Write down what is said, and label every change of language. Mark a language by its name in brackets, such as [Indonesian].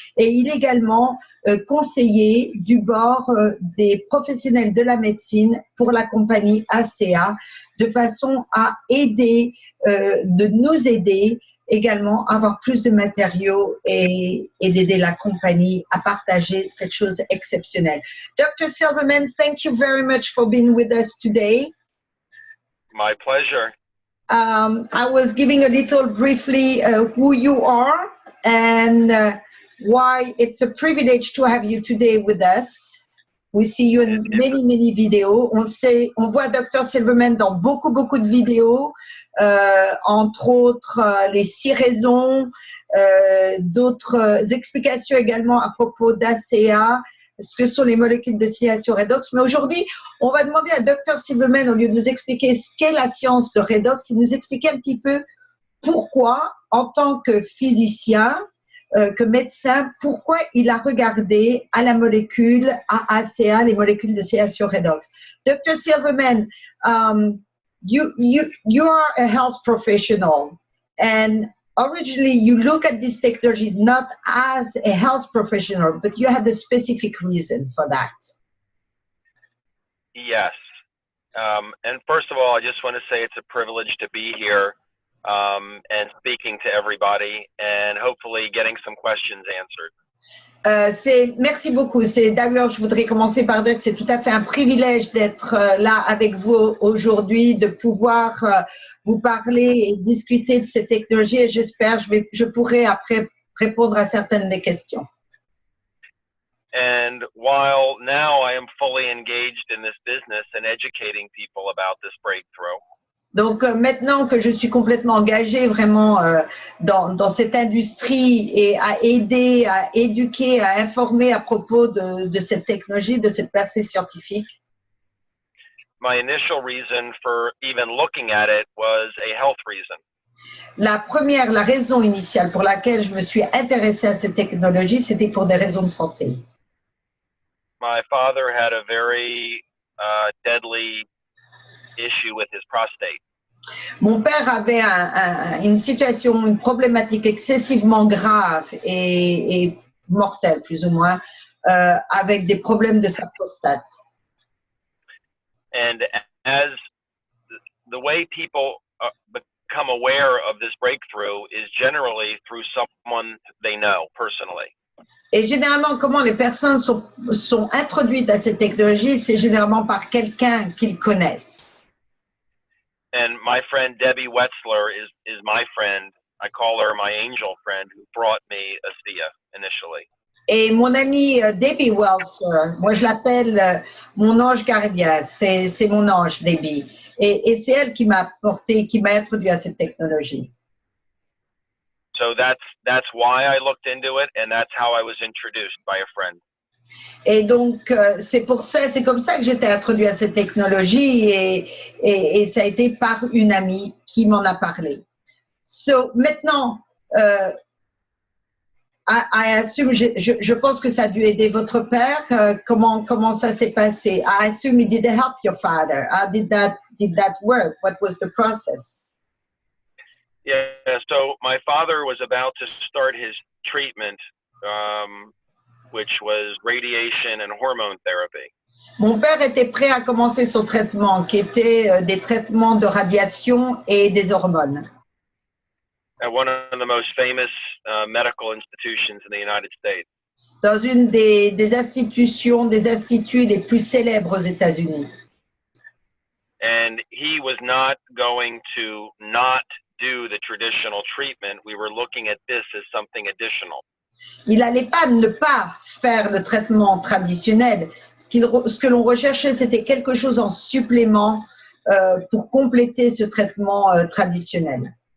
[French] Et il est également conseiller du bord des professionnels de la médecine pour la compagnie ACA, de façon à aider, de nous aider également à avoir plus de matériaux et d'aider la compagnie à partager cette chose exceptionnelle. [English] Dr. Silverman, thank you very much for being with us today. My pleasure. I was giving a little briefly who you are and why it's a privilege to have you today with us. We see you in many vidéos. [French] On voit [English] Dr. [French] Silverman dans beaucoup de vidéos, entre autres les 6 raisons, d'autres explications également à propos d'ACA, ce que sont les molécules de sciation redox. Mais aujourd'hui, on va demander à Dr. Silverman, au lieu de nous expliquer ce qu'est la science de redox, il nous expliquer un petit peu pourquoi, en tant que physicien, que médecin, pourquoi il a regardé à la molécule, à ACA, les molécules de sciation redox. [English] Dr. Silverman, you are a health professional, and originally you look at this technology not as a health professional, but you had a specific reason for that. Yes. And first of all, I just want to say it's a privilege to be here and speaking to everybody and hopefully getting some questions answered. [French] Merci beaucoup. D'ailleurs, je voudrais commencer par dire que c'est tout à fait un privilège d'être là avec vous aujourd'hui, de pouvoir vous parler et discuter de ces technologies et j'espère je pourrai après répondre à certaines des questions. [English] And while now I am fully engaged in this business and educating people about this breakthrough. [French] Donc maintenant que je suis complètement engagée vraiment dans cette industrie et à aider, à éduquer, à informer à propos de cette technologie, de cette percée scientifique. [English] My initial reason for even looking at it was a health reason. [French] La raison initiale pour laquelle je me suis intéressée à cette technologie, c'était pour des raisons de santé. [English] My father had a very deadly issue with his prostate. [French] Mon père avait une problématique excessivement grave et mortelle, plus ou moins, avec des problèmes de sa prostate. [English] And as the way people become aware of this breakthrough is generally through someone they know personally. [French] Et généralement, comment les personnes sont introduites à cette technologie, c'est généralement par quelqu'un qu'ils connaissent. [English] And my friend Debbie Wetzler is my friend. I call her my angel friend who brought me ACEA initially. [French] Et mon amie Debbie Wetzler, moi je l'appelle mon ange gardien, c'est mon ange Debbie. Et c'est elle qui m'a introduit à cette technologie. [English] So that's why I looked into it, and that's how I was introduced by a friend. [French] Et donc c'est comme ça que j'étais introduite à cette technologie et ça a été par une amie qui m'en a parlé. So maintenant, [English] I assume, [French] je pense que ça a dû aider votre père. Comment ça s'est passé? [English] I assume it did help your father. How did that work? What was the process? Yeah, so my father was about to start his treatment, which was radiation and hormone therapy. [French] Mon père était prêt à commencer son traitement, qui était des traitements de radiation et des hormones. [English] At one of the most famous medical institutions in the United States. [French] Dans une des instituts les plus célèbres aux États-Unis. [English] and he was not going to not do the traditional treatment. We were looking at this as something additional. [French] Il n'allait pas ne pas faire le traitement traditionnel. Ce que l'on recherchait, c'était quelque chose en supplément pour compléter ce traitement traditionnel.